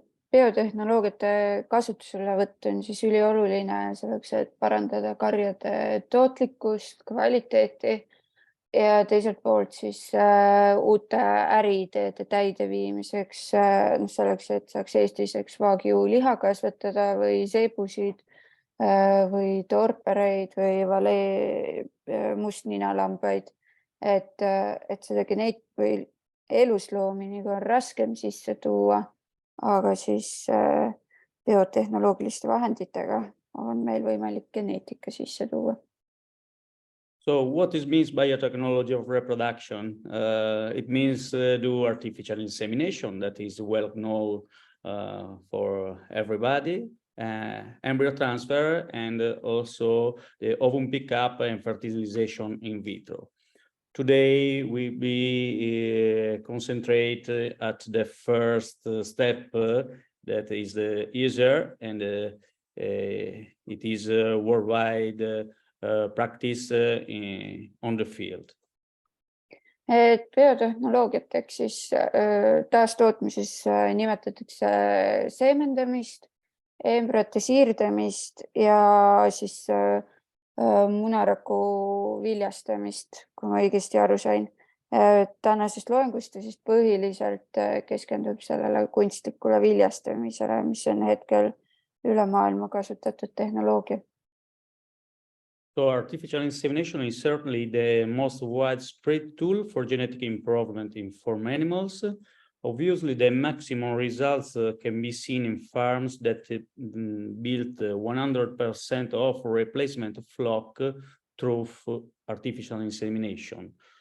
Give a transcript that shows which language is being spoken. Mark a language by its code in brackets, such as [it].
[et] Biotehnoloogiate kasutuselevõtt on siis ülioluline selleks, et parandada karjade tootlikkust, kvaliteeti ja teiselt poolt siis uute äriideede täideviimiseks, selleks, et saaks Eestis Wagyu liha kasvatada või zeebusid või torpereid või Valais mustninalambaid, et seda või elusloomi on raskem sisse tuua. Aga siis biotehnoloogiliste vahenditega on meil võimalik geneetika sisse tuua. [en] So what means biotechnology of reproduction? It means do artificial insemination, that is well known for everybody, embryo transfer, and also the ovum pickup and fertilization in vitro. Today we be concentrate at the first step that is easier, and it is worldwide practice on the field. [et] Biotehnoloogiateks siis taastootmises nimetatakse seemendamist, embrüosiirdamist ja siis munaraku viljastamist, kui ma õigesti aru sain. Tänasest loengust siis põhiliselt keskendub sellele kunstlikule viljastamisele, mis on hetkel üle maailma kasutatud tehnoloogia. [en] So artificial insemination is certainly the most widespread tool for genetic improvement in farm animals. Obviously, the maximum results can be seen in farms that built 100% of replacement flock through artificial insemination.